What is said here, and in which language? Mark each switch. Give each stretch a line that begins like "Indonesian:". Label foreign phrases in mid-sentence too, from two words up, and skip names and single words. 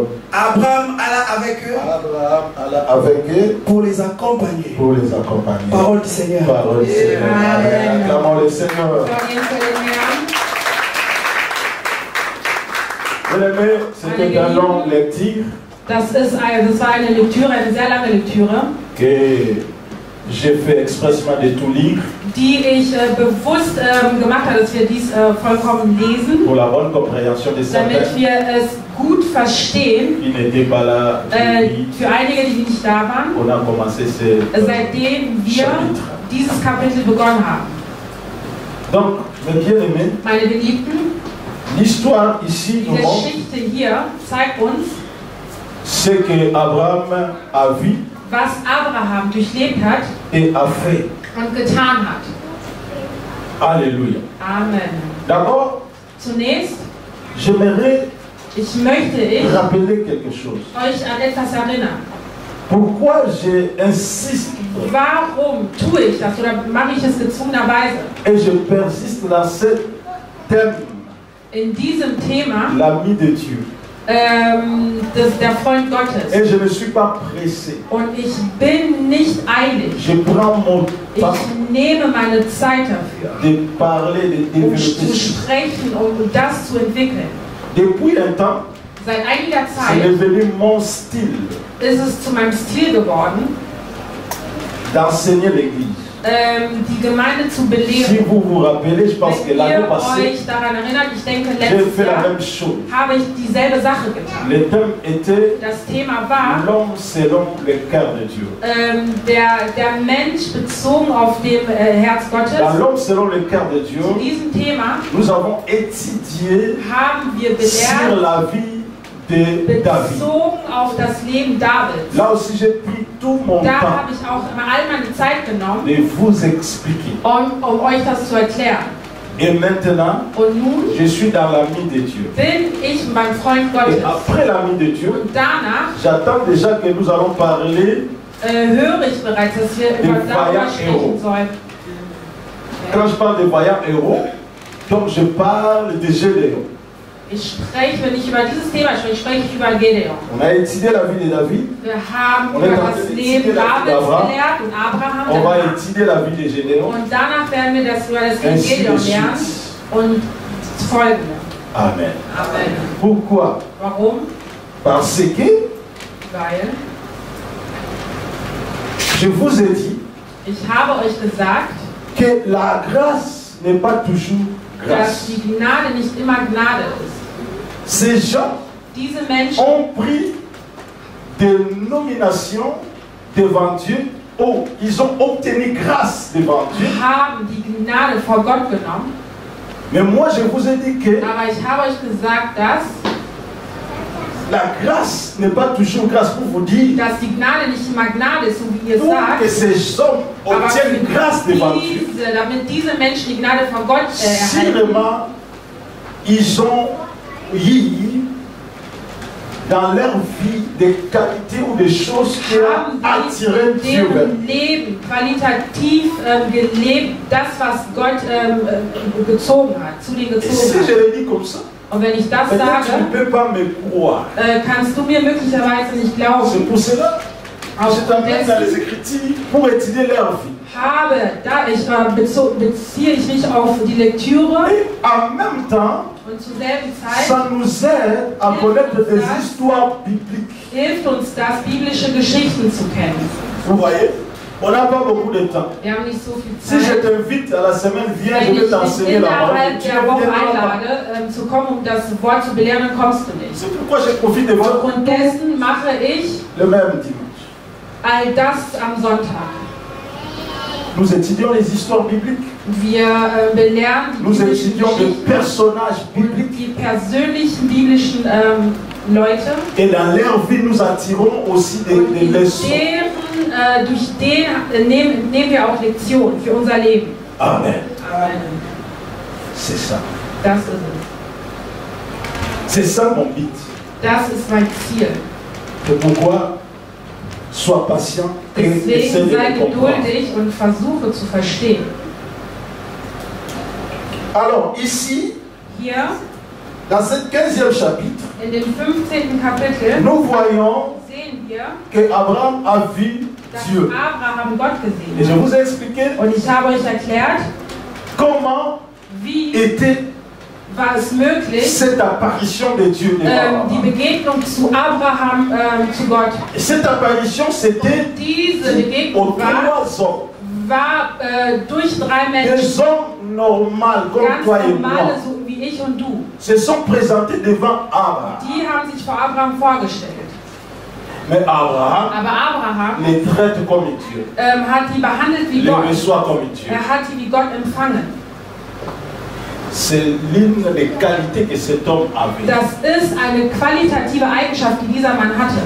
French: Abraham alla avec eux. Pour les accompagner. Parole du Seigneur. Acclamons le Seigneur. C'était une longue lecture.
German: Das war eine Lektüre, eine sehr lange Lektüre.
French: Que j'ai fait expressement de tout lire.
German: Die ich bewusst gemacht habe, dass wir dies vollkommen lesen.
French: Pour la bonne compréhension des
German: damit wir es gut verstehen.
French: Qui n'étaient pas là.
German: Für einige, die nicht da waren.
French: On a commencé
German: seitdem wir dieses Kapitel begonnen haben.
French: Donc, mes bien-aimés,
German: meine Geliebten,
French: l'histoire ici
German: die Geschichte hier zeigt uns,
French: ce que Abraham a vu,
German: was Abraham durchlebt hat
French: et a fait
German: und getan hat.
French: Alléluia. Amen. D'abord,
German: zunächst, ich möchte
French: rappeler quelque chose.
German: Euch an etwas erinnern.
French: Pourquoi j'insiste?
German: Warum tue ich das oder mache ich es gezwungenerweise?
French: Et je persiste dans ce thème.
German: In diesem Thema,
French: l'ami de Dieu.
German: der Freund Gottes.
French: Et je ne suis pas pressé.
German: Und ich bin nicht eilig.
French: Je prends mon temps.
German: Ich nehme meine Zeit dafür,
French: De parler, de
German: zu
French: développer.
German: sprechen und das zu entwickeln.
French: Depuis un temps,
German: Seit einiger
French: c'est
German: Zeit
French: devenu mon style
German: ist es zu meinem Stil geworden,
French: d'enseigner l'église.
German: Die Gemeinde zu
French: Si
German: belehren.
French: vous vous rappelez, je pense que
German: Wenn
French: l'année
German: ihr
French: passée,
German: euch daran erinnert, ich denke,
French: j'ai
German: letztes
French: fait la
German: Jahr
French: même chose.
German: habe ich dieselbe Sache getan.
French: Le thème était
German: Das Thema war
French: l'homme selon le cœur de Dieu.
German: der Mensch bezogen auf dem Herz Gottes.
French: Dans l'homme selon le cœur de Dieu,
German: Zu diesem Thema
French: nous avons étudié
German: haben wir
French: sur
German: belehrt,
French: la vie de David.
German: bezogen auf das Leben Davids.
French: Là aussi, j'ai pris tout mon
German: Da
French: temps
German: habe ich auch immer all meine Zeit genommen,
French: de vous expliquer.
German: um euch das zu erklären.
French: Et maintenant,
German: Und nun
French: je suis dans l'ami de Dieu.
German: bin ich beim Freund
French: Et
German: Gottes.
French: après l'ami de Dieu,
German: Und danach
French: j'attends déjà que nous allons parler.
German: höre ich bereits, dass wir über darüber sprechen sollen.
French: Quand je parle de vaillants héros, donc je parle de Gédéon.
German: Ich spreche, wenn ich über dieses Thema spreche, spreche ich über Gedeon.
French: On a étudié la vie de David.
German: Wir haben Und über dann das haben wir Leben die Davids Abraham. gelehrt und Abraham
French: On va
German: danach.
French: étudier la vie de Gédéon.
German: Und danach werden wir das über das Leben
French: Ainsi de
German: Gedeon lernen
French: suite.
German: und folgende.
French: Amen.
German: Amen.
French: Pourquoi?
German: Warum?
French: Parce que
German: Weil
French: je vous ai dit
German: ich habe euch gesagt,
French: que la grâce n'est pas toujours
German: dass
French: grâce.
German: die Gnade nicht immer Gnade ist.
French: Ces gens
German: Diese Menschen
French: ont pris des nominations devant Dieu. Oh, ils ont obtenu grâce devant Dieu.
German: haben die Gnade vor Gott genommen,
French: Mais moi, je vous ai dit que
German: aber ich habe euch gesagt, dass
French: grâce n'est pas toujours grâce pour vous dire
German: die Gnade nicht immer Gnade ist, so wie ihr
French: pour
German: sagt,
French: que ces hommes
German: aber
French: obtiennent grâce devant Dieu.
German: damit diese Menschen die Gnade von Gott erhalten,
French: Sûrement, ils ont eu dans leur vie des qualités ou des choses qui ont
German: haben
French: attiré
German: sie
French: Dieu
German: in
French: vers
German: deren Leben qualitativ gelebt, das, was Gott gezogen hat, zu denen
French: Et
German: gezogen
French: si je
German: hat.
French: le dis comme ça,
German: Und wenn ich das
French: peut-être tu
German: sage,
French: ne peux pas me croire.
German: kannst du mir möglicherweise nicht
French: C'est
German: glauben.
French: pour cela que je t'amène dans les
German: Aufgrund
French: Écritures pour étudier leur vie.
German: beziehe ich mich auf die Lektüre
French: Et en même temps,
German: und zur selben Zeit
French: ça nous aide à connaître des histoires bibliques.
German: hilft uns das, biblische Geschichten zu kennen.
French: Vous voyez, on n'a pas beaucoup de temps.
German: Wir haben nicht so viel
French: Si je
German: Zeit.
French: t'invite à la semaine, viens,
German: Wenn
French: je vais
German: ich dich
French: t'enseigner la parole.
German: innerhalb
French: Tu
German: der
French: ne
German: Woche
French: viendras pas.
German: einlade, zu kommen, um das Wort zu belehren, dann kommst du nicht.
French: C'est pourquoi je profite de votre
German: Aufgrund dessen mache ich
French: le même dimanche.
German: all das am Sonntag.
French: Nous étudions les histoires bibliques.
German: Wir belehren die
French: Nous
German: biblischen
French: étudions les
German: Geschichten
French: personnages
German: und
French: bibliques.
German: die persönlichen biblischen Leute.
French: Et dans leur vie, nous attirons aussi
German: Und
French: des
German: in
French: leçons.
German: durch den nehmen wir auch Lektionen für unser Leben.
French: Amen.
German: Amen.
French: C'est ça.
German: Das ist es.
French: C'est ça mon but.
German: Das ist mein Ziel.
French: C'est pourquoi sois patient et essaie
German: Deswegen
French: de
German: sei
French: le comprendre.
German: geduldig und versuche zu verstehen.
French: Alors ici,
German: Hier
French: dans ce 15e chapitre,
German: in dem 15. Kapitel
French: nous voyons
German: sehen wir,
French: que Abraham a vu
German: dass
French: Dieu.
German: Abraham Gott
French: Et je
German: gesehen
French: vous ai expliqué
German: hat. Und ich habe euch erklärt,
French: comment
German: wie
French: était
German: war es möglich,
French: cette apparition de Dieu devant
German: die
French: Abraham.
German: Begegnung zu Abraham, zu Gott.
French: Et cette apparition, c'était
German: Diese
French: aux
German: Begegnung
French: trois hommes.
German: war durch drei Menschen,
French: Des hommes normaux comme
German: ganz
French: toi et moi,
German: normale, so wie ich und du.
French: se sont présentés devant Abraham.
German: Die haben sich vor Abraham vorgestellt.
French: Mais Abraham
German: Aber Abraham
French: les traite comme Dieu.
German: hat die behandelt wie
French: Les
German: Gott.
French: reçoit comme Dieu.
German: Hat die wie Gott empfangen.
French: C'est l'une des qualités que cet homme avait.
German: Das ist eine qualitative Eigenschaft, die dieser Mann hatte.